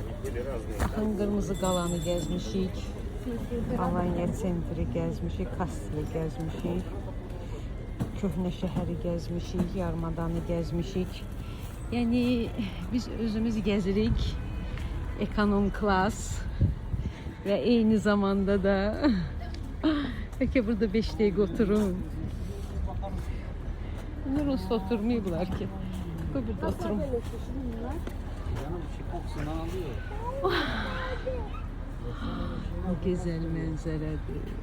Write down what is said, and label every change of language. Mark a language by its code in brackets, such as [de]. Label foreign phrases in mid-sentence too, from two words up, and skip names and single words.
[az] Baxın, Qırmızı qalanı gəzmişik. Alanya sentri gəzmişik, Kastili gəzmişik. Köhnə şəhəri gəzmişik, Yarımadanı gəzmişik. Yəni biz özümüz gəzirik. Ekonom klas. [tr] Ve aynı zamanda da peki burada 5 dakika oturun. Bunlar usta oturmuyorlar ki. Burada oturun. Güzel manzaradır.